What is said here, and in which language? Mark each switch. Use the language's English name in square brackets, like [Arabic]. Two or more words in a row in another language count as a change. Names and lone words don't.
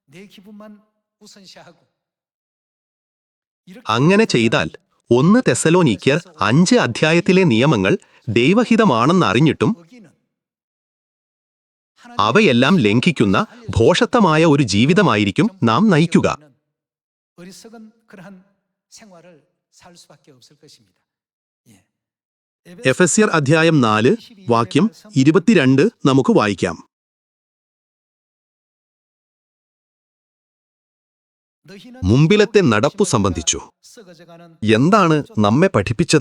[Malayalam] അങ്ങനെ ചെയ്താൽ 1 തെസ്സലോനിക്കർ 5 അധ്യായത്തിലെ നിയമങ്ങൾ ദൈവഹിതമാണെന്നറിഞ്ഞിട്ടും അവയെല്ലാം ലംഘിക്കുന്ന ഭോഷത്വമായ ഒരു ജീവിതമായിരിക്കും നാം നയിക്കുക. [Korean] 어리석은 그러한 생활을 살 수밖에 없을 것입니다. [Malayalam] എഫെസ്യർ അധ്യായം 4 വാക്യം 22 നമുക്ക് വായിക്കാം. മുമ്പിലത്തെ നടപ്പു സംബന്ധിച്ചു എന്താണ് നമ്മെ പഠിപ്പിച്ചത്?